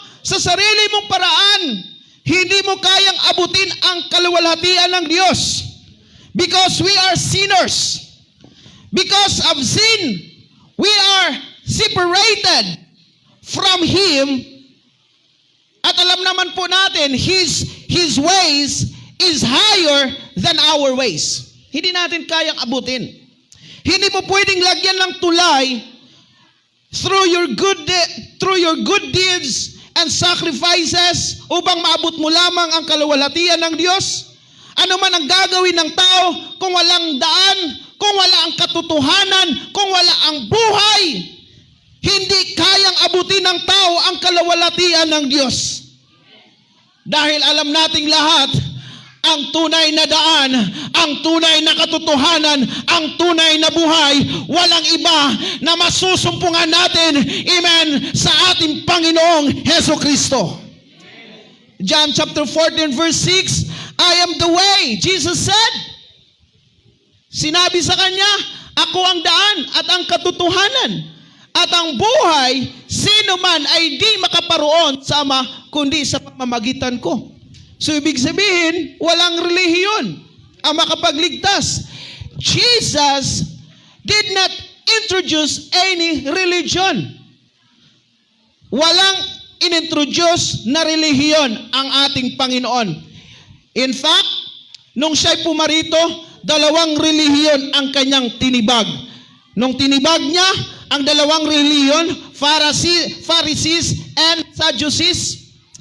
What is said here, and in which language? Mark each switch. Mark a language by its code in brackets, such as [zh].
[tl] Sa sarili mong paraan, hindi mo kayang abutin ang kaluwalhatian ng Diyos. [en] Because we are sinners. Because of sin, we are separated from Him. [tl] At alam naman po natin, [en] His ways is higher than our ways. [tl] Hindi natin kayang abutin. Hindi mo pwedeng lagyan ng tulay [en] through your good deeds and sacrifices [tl] upang maabot mo lamang ang kaluwalhatian ng Diyos. Ano man ang gagawin ng tao kung walang daan, kung wala ang katotohanan, kung wala ang buhay, hindi kayang abutin ng tao ang kaluwalhatian ng Diyos. Dahil alam nating lahat, ang tunay na daan, ang tunay na katotohanan, ang tunay na buhay, walang iba na masusumpungan natin, amen, sa ating Panginoong Jesucristo. [en] John chapter 14 verse 6, I am the way, Jesus said. [tl] Sinabi sa kanya, ako ang daan at ang katotohanan at ang buhay, sino man ay di makaparoon sa Ama kundi sa pamamagitan ko. So ibig sabihin, walang relihiyon ang makapagligtas. [en] Jesus did not introduce any religion. [tl] Walang inintroduce na relihiyon ang ating Panginoon. [en] In fact, [tl] nung siya'y pumarito, 2 relihiyon ang kanyang tinibag. Nung tinibag niya, ang 2 relihiyon, Pharisees and Sadducees.